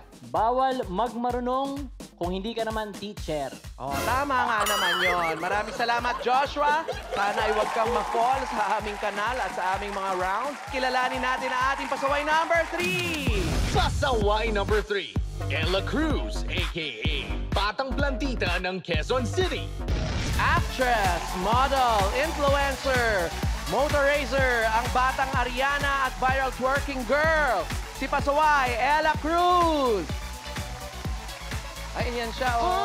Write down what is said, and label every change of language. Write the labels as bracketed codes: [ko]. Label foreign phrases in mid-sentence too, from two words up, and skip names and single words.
[tl] Bawal magmarunong kung hindi ka naman teacher. Oh, tama nga naman yon. Maraming salamat, Joshua. Sana ay huwag kang ma-fall sa aming kanal at sa aming mga rounds. Kilalanin natin ang ating pasaway number 3. Pasaway number 3, Ella Cruz, a.k.a. Batang Plantita ng Quezon City. [en] Actress, model, influencer, motor racer, [tl] ang batang Ariana at [en] viral twerking girl, [tl] si Pasaway, Ella Cruz. Ay, yan siya, oh.